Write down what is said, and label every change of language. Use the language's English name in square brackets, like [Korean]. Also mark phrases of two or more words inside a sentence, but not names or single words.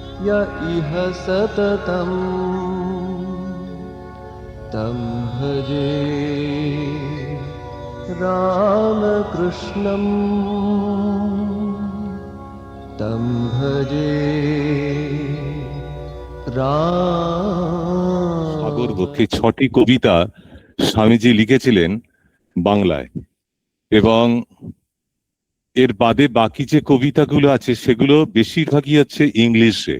[Sanskrit] य इह सततं तं भजे रामकृष्णं तं भजे [Bangla] সাগর বক্ষে 6টি কবিতা স্বামীজি লিখেছিলেন বাংলায়, এবং এর বাদে বাকি যে কবিতাগুলো আছে সেগুলো বেশিরভাগই হচ্ছে ইংলিশে।